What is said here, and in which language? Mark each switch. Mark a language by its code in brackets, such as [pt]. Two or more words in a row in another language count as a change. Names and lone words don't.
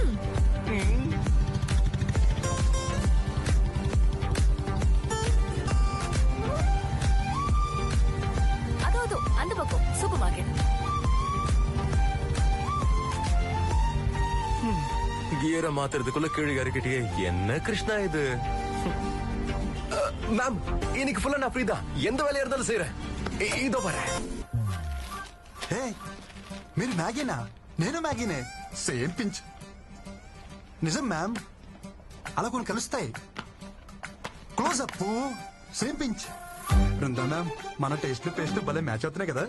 [ta] அதோ அந்த பக்கம் சூப்பர் மார்க்கெட். கியரை மாத்துறதுக்குள்ள கீழே இறக்கிட்டியே. என்ன கிருஷ்ணா இது? மேம் இன்னைக்கு ஃபுல்லா நான் ஃப்ரீ தான். எந்த வேலையா இருந்தாலும் செய்யறேன். இதோ வரேன். [te] మీరు మ్యాగీనా? నేను మ్యాగీనే. [en] same pinch. [te] నిజం మ్యామ్, అలా కొన్ని కలుస్తాయి. [en] close up, same pinch. [te] బృందా మ్యామ్, మన [en] taste paste [te] భలే మ్యాచ్ అవుతున్నాయి కదా.